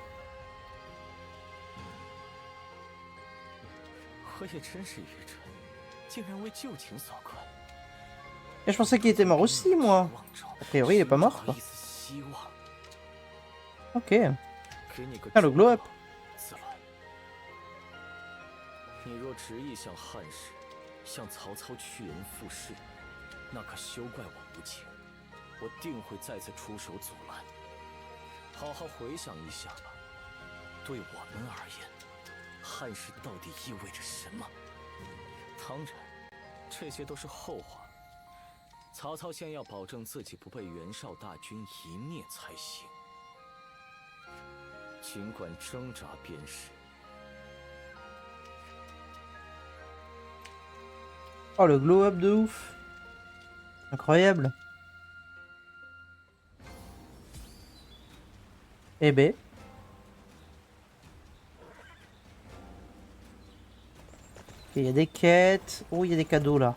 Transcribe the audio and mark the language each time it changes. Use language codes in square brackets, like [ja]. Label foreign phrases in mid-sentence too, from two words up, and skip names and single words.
[fr] Et je pensais qu'il était mort aussi, moi. A priori, il est pas mort, quoi. Ok. Ah, le [en] glow up. [zh] 你若执意向汉室、向曹操屈人附势，那可休怪我无情。我定会再次出手阻拦。好好回想一下吧，对我们而言，汉室到底意味着什么？当然，这些都是后话。曹操先要保证自己不被袁绍大军一灭才行。尽管挣扎便是。 [fr] Oh, le [en] glow up [fr] de ouf. Incroyable. Eh ben. Ok, il y a des quêtes. Oh, il y a des cadeaux là.